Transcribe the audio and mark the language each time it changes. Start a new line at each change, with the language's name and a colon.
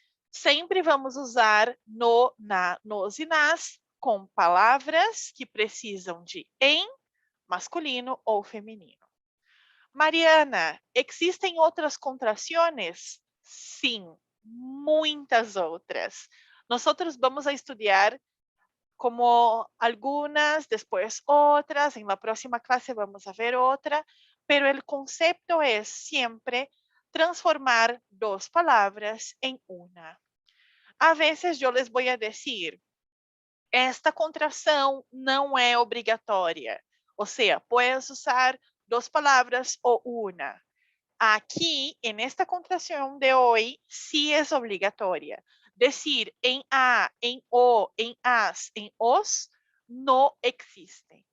Portuguese: Sempre vamos usar no, na, nos e nas com palavras que precisam de em, masculino ou feminino. Mariana, existem outras contrações? Sim, muitas outras. Nós vamos a estudar
Spanish: como algunas, después otras, en la próxima clase vamos a ver otra, pero el concepto es siempre transformar dos palabras en una. A veces yo les voy a decir,
Portuguese: esta contração não é obrigatória, ou seja,
Spanish: puedes usar dos palavras ou una. Aqui, en esta contração de hoy, sí es obligatoria. Decir em a, em o, em as, em os, no existe.